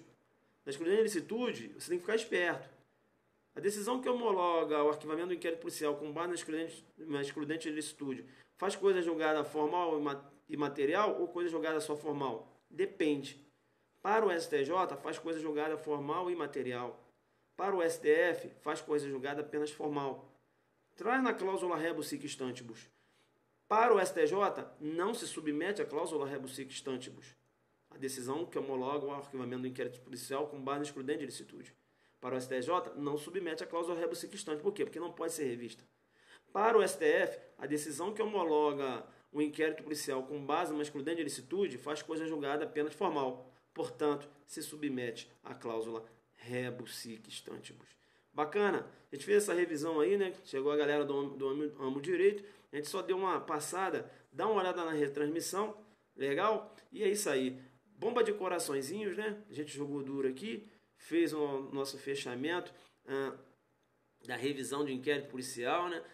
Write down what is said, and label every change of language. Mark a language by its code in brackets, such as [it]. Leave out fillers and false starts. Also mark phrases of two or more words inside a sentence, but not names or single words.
[pt] Da excludente de licitude, você tem que ficar esperto. A decisão que homologa o arquivamento do inquérito policial com base na excludente de licitude faz coisa julgada formal e material ou coisa julgada só formal? Depende. Para o STJ, faz coisa julgada formal e material. Para o STF, faz coisa julgada apenas formal. Traz na cláusula [la] rebus sic stantibus. [pt] Para o STJ, não se submete à cláusula [la] rebus sic stantibus. [pt] A decisão que homologa o arquivamento do inquérito policial com base na excludente de licitude. Para o STJ, não submete à cláusula [la] rebus sic stantibus. [pt] Por quê? Porque não pode ser revista. Para o STF, a decisão que homologa o inquérito policial com base numa excludente de licitude faz coisa julgada apenas formal. Portanto, se submete à cláusula [la] rebus sic stantibus. [pt] Bacana? A gente fez essa revisão aí, né? Chegou a galera do Amo Direito. A gente só deu uma passada. Dá uma olhada na retransmissão. Legal? E é isso aí. Bomba de coraçõezinhos, né? A gente jogou duro aqui. Fez o nosso fechamento da revisão de inquérito policial, né?